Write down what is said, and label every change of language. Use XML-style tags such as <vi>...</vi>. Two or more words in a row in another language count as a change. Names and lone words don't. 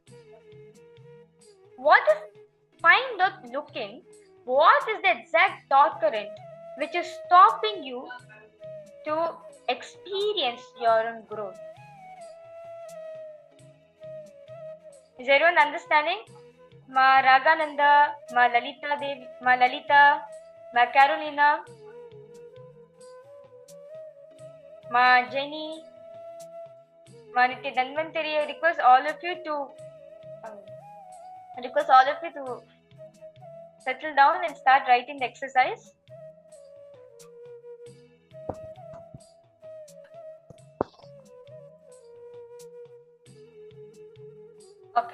<en>Look in what is the exact thought current which is stopping you to experience your own growth. Is everyone understanding? Ma Ragananda, Ma Lalita, Ma Carolina, Ma Jenny, Ma Nithyananda. I request all of you to settle down and start writing the exercise. Okay.</en>